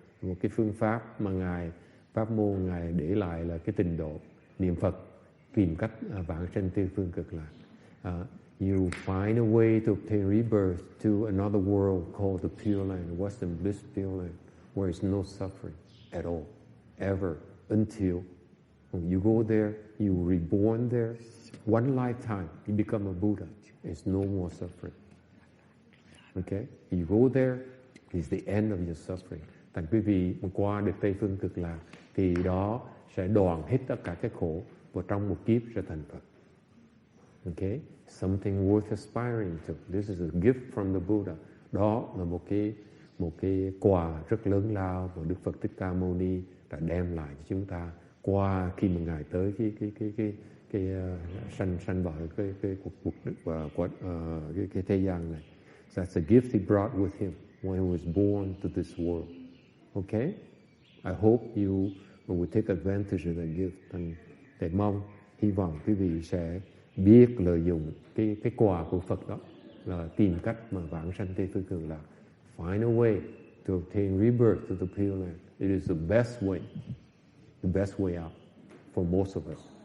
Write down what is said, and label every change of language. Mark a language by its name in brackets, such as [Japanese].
[Vietnamese] Một cái phương pháp mà pháp môn Ngài để lại là cái tịnh độ, niệm Phật, tìm cách vãng sanh tây phương cực lạc. [English] You find a way to obtain rebirth to another world called the Pure Land, Western Bliss Pure Land, where is no suffering at all, ever, until you go there, you reborn there, one lifetime, you become a Buddha. There's no more suffering. Okay? You go there, it's the end of your suffering. [Vietnamese] Thành quý vị qua được Tây Phương Cực Lạc thì đó sẽ đoạn hết tất cả cái khổ và trong một kiếp sẽ thành Phật. [English] Okay? Something worth aspiring to. This is a gift from the Buddha. [Vietnamese] Đó là một cái quà rất lớn lao mà Đức Phật Thích Ca Mâu Ni đã đem lại cho chúng ta qua khi mà Ngài tới cái sanh vào cái cuộc cái thế gian này. [English] So that's a gift he brought with him when he was born to this world. Okay? I hope you will take advantage of that gift. [Vietnamese] And thầy mong, hy vọng quý vị sẽ biết lợi dụng cái quà của Phật đó là tìm cách mà vãng sanh Tây Phương Cực Lạc. [English] Find a way to obtain rebirth to the Pure Land. It is the best way. The best way out for most of us.